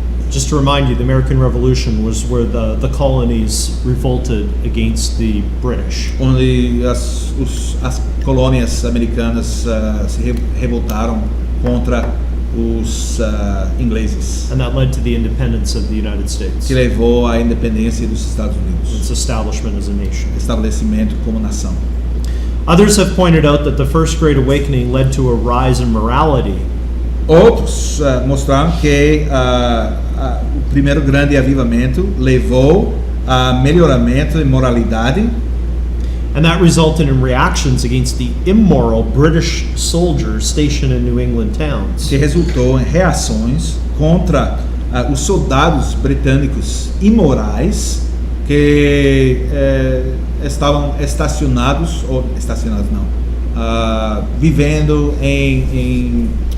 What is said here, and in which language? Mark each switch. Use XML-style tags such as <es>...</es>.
<en>Just to remind you, the American Revolution was where the colonies revolted against the British.</en> <pt>Onde as colônias americanas se revoltaram contra os ingleses,</pt> <en>And that led to the independence of the United States,</en> <pt>que levou à independência dos Estados Unidos,</pt> <en>its establishment as a nation.</en> <pt>estabelecimento como nação.</pt> <en>Others have pointed out that the First Great Awakening led to a rise in morality.</en> <pt>Outros mostraram que o primeiro grande avivamento levou a melhoramento em moralidade,</pt> <en>And that resulted in reactions against the immoral British soldiers stationed in New England towns.</en> <pt>que resultou em reações contra os soldados britânicos imorais que estavam estacionados não, vivendo em</pt>